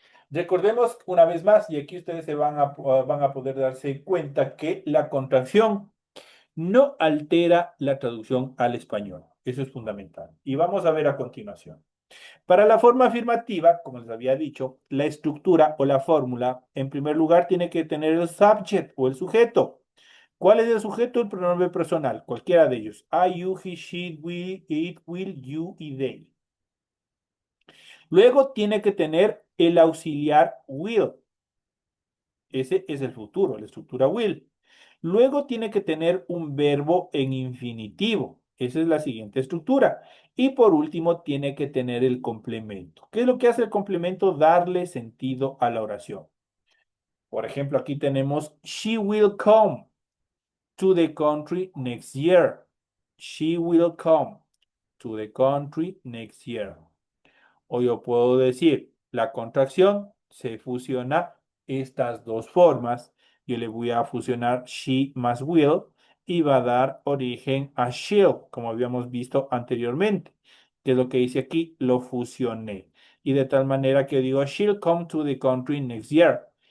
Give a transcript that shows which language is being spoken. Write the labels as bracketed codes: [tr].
[es] Recordemos una vez más, y aquí ustedes van a poder darse cuenta que la contracción no altera la traducción al español. Eso es fundamental. Y vamos a ver a continuación. Para la forma afirmativa, como les había dicho, la estructura o la fórmula, en primer lugar, tiene que tener el subject o el sujeto. ¿Cuál es el sujeto? El pronombre personal, cualquiera de ellos. [en] I, you, he, she, we, it, will, you y they. [es] Luego tiene que tener el auxiliar will. Ese es el futuro, la estructura will. Luego tiene que tener un verbo en infinitivo. Esa es la siguiente estructura. Y por último, tiene que tener el complemento. ¿Qué es lo que hace el complemento? Darle sentido a la oración. Por ejemplo, aquí tenemos, [en] she will come to the country next year. She will come to the country next year. [es] O yo puedo decir, la contracción se fusiona estas dos formas. Yo le voy a fusionar she más will y va a dar origen a she'll, como habíamos visto anteriormente. Que es lo que dice aquí, lo fusioné. Y de tal manera que digo, [en] she'll come to the country next year.